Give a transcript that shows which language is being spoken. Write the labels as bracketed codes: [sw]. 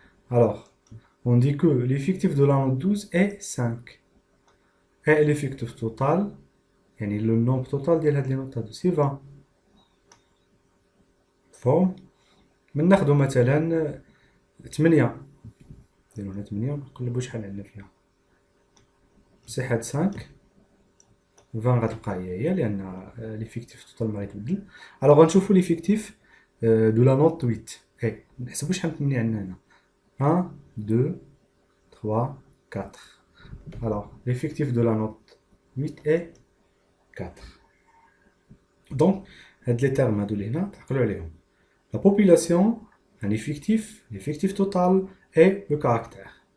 [fr] Alors, on dit que l'effectif de la note 12 est 5. Et l'effectif total, يعني le nombre total [ar] ديال هاد لي نوت هادو [fr] سي 20. [ar] مفهوم؟ من ناخدو مثلا 8، نديرو هنا 8 ونقلبو شحال عندنا فيها. مسيحة 5، 20 غتبقى هي لأن ليفيكتيف توتال ما غيتبدل. ألوغ غنشوفو ليفيكتيف دو لا نوت 8. اي نحسبو شحال من 8 عندنا هنا. 1، 2، 3، 4. [fr] Alors, l'effectif de la note 8 est 4. [ar] Donc, هاد لي تيرم هادو اللي هنا تعقلوا عليهم. [fr] La population, un effectif, l'effectif total et le caractère.